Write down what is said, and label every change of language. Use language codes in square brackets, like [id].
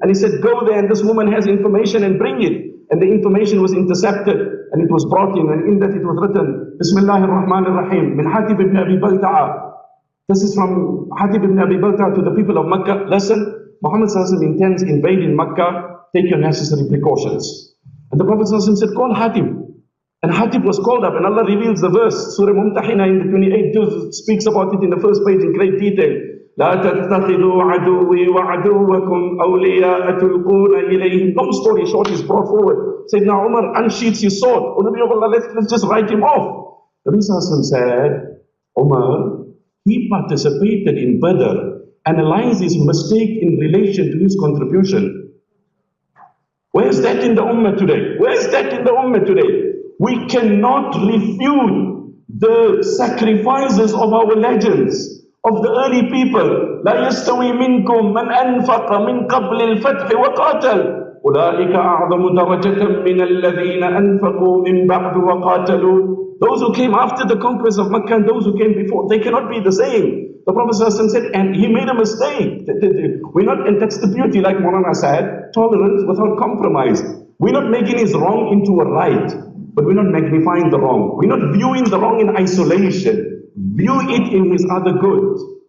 [en] And he said, go there, and this woman has information, and bring it. And the information was intercepted, and it was brought in, and in that it was written, Bismillahir Rahmanir Rahim, min Hatib ibn Abi Balta'a. This is from Hatib ibn Abi Balta'a to the people of Makkah. Listen, Muhammad Sallallahu intends invading Makkah, take your necessary precautions. And the Prophet Sallallahu said, call Hatib. And Hatib was called up, and Allah reveals the verse. Surah Mumtahina in the 28th juz speaks about it in the first page in great detail. [ar] لا تتخذوا عدوي وعدوكم أولياء تلقون إليهم. [en] Long story short is brought forward. Sayyidina Umar unsheaths his sword. Oh, Nabi of Allah, let's just write him off. Nabi Sallallahu said, Umar, he participated in Badr, analyze his mistake in relation to his contribution. Where's that in the Ummah today? Where's that in the Ummah today? We cannot refute the sacrifices of our legends, of the early people. [ar] لا يستوي منكم من أنفق من قبل الفتح وقاتل أولئك أعظم درجة من الذين أنفقوا من بعد وقاتلوا. [en] Those who came after the conquest of Makkah and those who came before, they cannot be the same. The Prophet ﷺ said, and he made a mistake. We're not, and that's the beauty, like Mawlana said, tolerance without compromise. We're not making his wrong into a right, but we're not magnifying the wrong. We're not viewing the wrong in isolation. View it in his other good.